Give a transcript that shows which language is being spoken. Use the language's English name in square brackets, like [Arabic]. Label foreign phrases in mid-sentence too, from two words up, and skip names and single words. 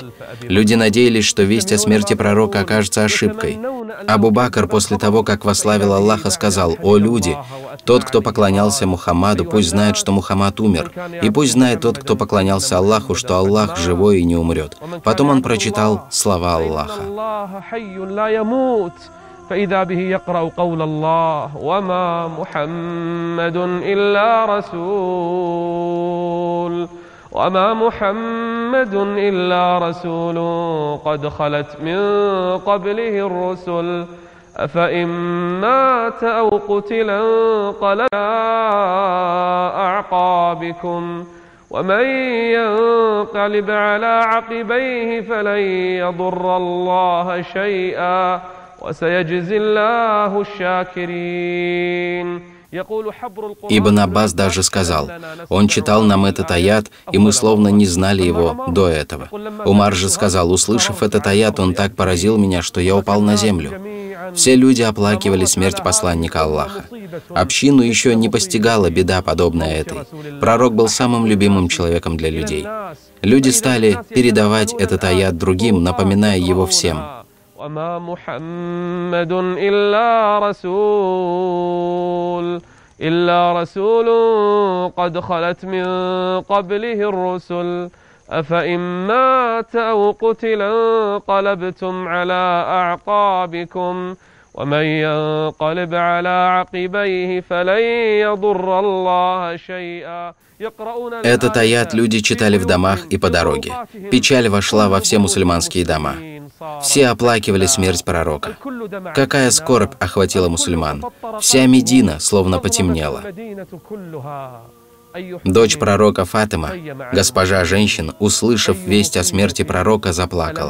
[Russian] Люди надеялись, что весть о смерти пророка окажется ошибкой. Абу Бакр после того, как восславил Аллаха, сказал: «О люди, тот, кто поклонялся Мухаммаду, пусть знает, что Мухаммад умер, и пусть знает тот, кто поклонялся Аллаху, что Аллах живой и не умрет». Потом он прочитал слова Аллаха. [Arabic] فإذا به يقرأ قول الله وما محمد إلا رسول قد خلت من قبله الرسل أفإن مات أو قتلا انقلبتم على أعقابكم ومن ينقلب على عقبيه فلن يضر الله شيئا وسيجزي الله الشاكرين. [Russian] Ибн Аббас даже сказал, он читал нам этот аят, и мы словно не знали его до этого. Умар же сказал, услышав этот аят, он так поразил меня, что я упал на землю. Все люди оплакивали смерть посланника Аллаха. Общину еще не постигала беда, подобная этой. Пророк был самым любимым человеком для людей. Люди стали передавать этот аят другим, напоминая его всем. [Arabic] وما محمد إلا رسول قد خلت من قبله الرسل أفإن مات أو قتل انقلبتم على أعقابكم ومن ينقلب على عقبيه فلن يضر الله شيئا. [Russian] Этот аят люди читали в домах и по дороге. Печаль вошла во все мусульманские дома. Все оплакивали смерть пророка. Какая скорбь охватила мусульман. Вся Медина словно потемнела. Дочь пророка Фатима, госпожа женщин, услышав весть о смерти пророка, заплакала.